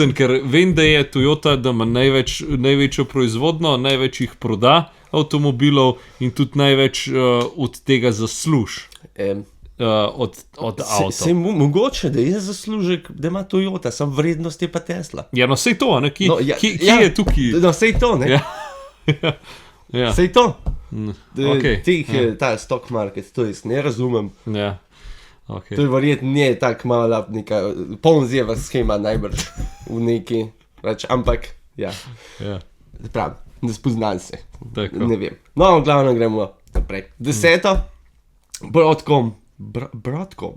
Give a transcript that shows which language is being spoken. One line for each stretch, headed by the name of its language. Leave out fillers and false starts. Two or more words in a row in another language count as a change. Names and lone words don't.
Slovenian: čuden, ker vem, da je Toyota, da ima največjo proizvodno, največ jih proda avtomobilov in tudi največ od tega zasluž. Od avta. Se mogoče, da je zaslužek, da ima Toyota, sam vrednost je pa Tesla. Ja, no sej to, ne? Kje, No, ja, kje ja. je tukaj? No, sej to, ne? Ja. Ja. Sej to. okej, Ta
English: stock market,
Slovenian: to jaz ne razumem. Ja. Okay. To je verjetno ne tako mala neka ponzijeva schema najbrž v neki, ampak ja, Ja. pravim, ne spoznam se, Tako. ne vem. No, v glavnem gremo naprej. 10. Broadcom. Broadcom.